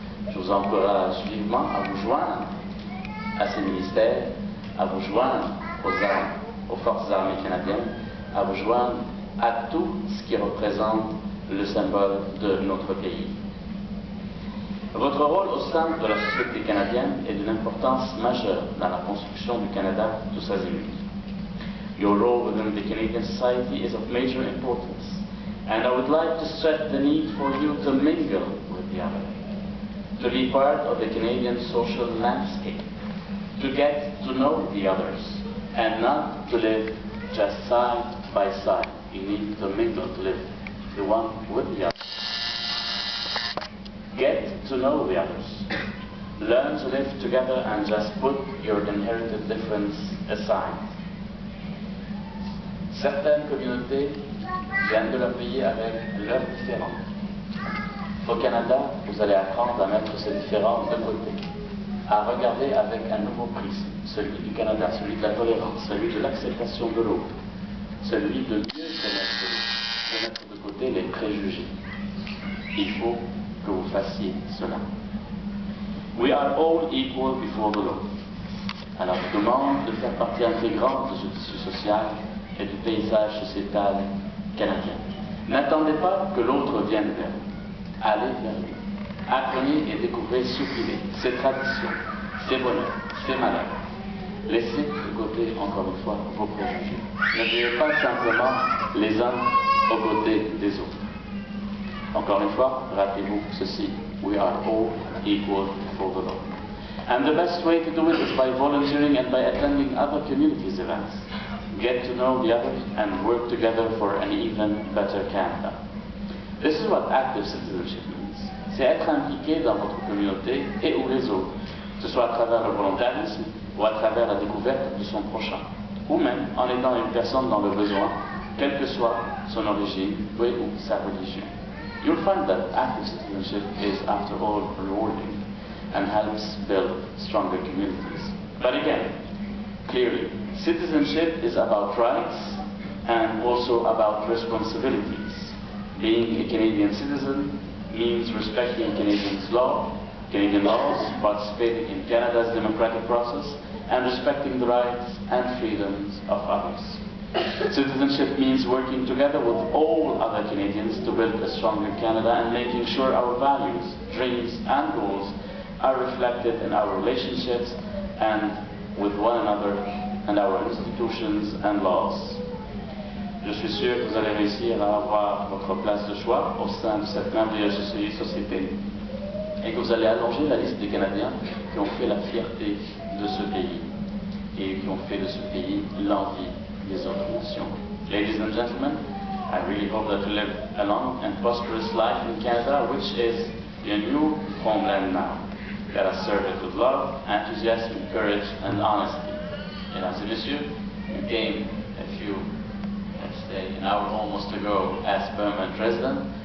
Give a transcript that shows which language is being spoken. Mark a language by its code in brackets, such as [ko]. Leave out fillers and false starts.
[fr] Je vous encourage vivement à vous joindre à ces ministères, à vous joindre aux forces armées canadiennes, à vous joindre à tout ce qui représente le symbole de notre pays. Votre rôle au sein de la société canadienne est d'une importance majeure dans la construction du Canada tous azimuts. [en] Your role within the Canadian society is of major importance, and I would like to stress the need for you to mingle with the other, to be part of the Canadian social landscape, to get to know the others, and not to live just side by side. You need to mingle, to live the one with the other. Get to know the others. Learn to live together and just put your inherited difference aside. [fr] Certaines communautés viennent de leur pays avec leurs différends. Au Canada, vous allez apprendre à mettre ces différends de côté, à regarder avec un nouveau prisme, celui du Canada, celui de la tolérance, celui de l'acceptation de l'autre, celui de mieux connaître l'autre, de mettre de côté les préjugés. Il faut que vous fassiez cela. [en] We are all equal before the law. [fr] Alors, je demande de faire partie intégrante de ce tissu social et du paysage sociétal canadien. N'attendez pas que l'autre vienne vers vous. Allez vers lui. Apprenez et découvrez ce qu'il est, ses traditions, ses bonheurs, ses malheurs. Laissez de côté, encore une fois, vos préjugés. Ne vivez pas simplement les uns aux côtés des autres. Encore une fois, rappelez-vous ceci. [en] We are all equal before the law. And the best way to do it is by volunteering and by attending other communities events. Get to know the others and work together for an even better Canada. This is what active citizenship means. [fr] C'est être impliqué dans votre communauté et ou les autres, que ce soit à travers le volontarisme ou à travers la découverte de son prochain, ou même en aidant une personne dans le besoin, quelle que soit son origine ou sa religion. [en] You'll find that active citizenship is, after all, rewarding and helps build stronger communities. But again, clearly, citizenship is about rights and also about responsibilities. Being a Canadian citizen means respecting Canadian laws, participating in Canada's democratic process, and respecting the rights and freedoms of others. Citizenship means working together with all other Canadians to build a stronger Canada and making sure our values, dreams, and goals are reflected in our relationships and with one another and our institutions and laws. [fr] Je suis sûr que vous allez réussir à avoir votre place de choix au sein de cette merveilleuse société et que vous allez allonger la liste des Canadiens qui ont fait la fierté de ce pays et qui ont fait de ce pays l'envie des autres nations. [en] Ladies and gentlemen, I really hope that you live a long and prosperous life in Canada, which is your new homeland now. Let us serve it with love, enthusiasm, courage, and honesty. [fr] Mesdames et messieurs, [en] you came a few, let's say, an hour almost ago as permanent resident.